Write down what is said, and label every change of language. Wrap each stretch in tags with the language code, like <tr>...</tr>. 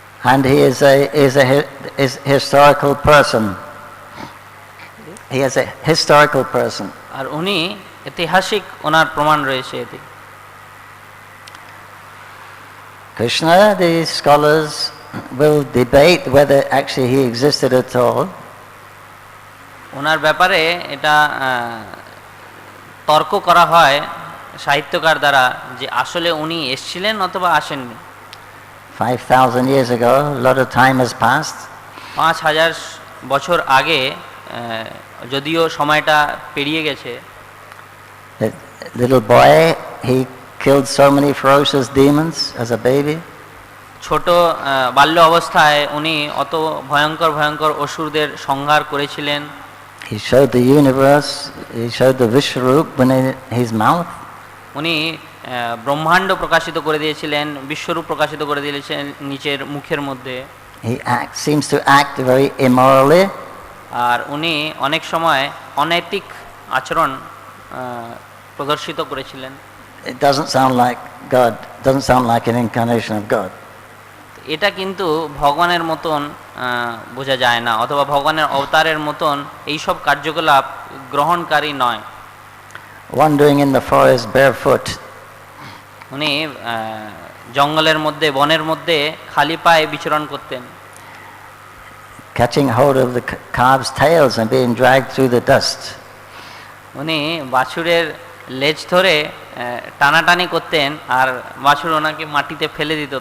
<en>And he is a historical person. He is a historical person.</en> <bn>আর উনি ঐতিহাসিক, ওনার প্রমাণ রয়েছে এতে।</bn> <en>Krishna, the scholars will debate whether actually he existed at all.</en> <bn>ওনার ব্যাপারে এটা তর্ক করা হয় সাহিত্যকার দ্বারা যে আসলে উনি এসেছিলেন অথবা আসেননি।</bn> <en>5,000 years ago, a lot of time has passed.</en> <bn>5,000 বছর আগে, যদিও সময়টা পেরিয়ে গেছে।</bn> <en>The little boy, he killed so many ferocious demons as a baby.</en> <bn>ছোট বাল্য অবস্থায় উনি অত ভয়ঙ্কর ভয়ঙ্কর অসুরদের সংহার করেছিলেন।</bn> <en>He showed the universe, he showed the Vishwarup in his mouth.</en> <bn>উনি ব্রহ্মাণ্ড প্রকাশিত করে দিয়েছিলেন, বিশ্বরূপ প্রকাশিত করে দিয়েছিলেন নিচের মুখের মধ্যে।</bn> <en>He seems to act very immorally.</en> <bn>আর উনি অনেক সময় অনৈতিক আচরণ প্রদর্শিত করেছিলেন।</bn> <en>It doesn't sound like God, doesn't sound like an incarnation of God.</en> <bn>এটা কিন্তু ভগবানের মতন বোঝা যায় না, অথবা ভগবানের অবতারের মতন এইসব কার্যকলাপ গ্রহণকারী নয়।</bn> <en>Wandering in the forest barefoot.</en> <bn>উনি জঙ্গলের মধ্যে, বনের মধ্যে খালি পায়ে বিচরণ করতেন।</bn> <en>Catching hold of the calves' tails and being dragged through the dust.</en> <bn>উনি বাছুরের লেজ ধরে টানাটানি করতেন, আর বাছুর ওনাকে মাটিতে ফেলে দিত।</bn>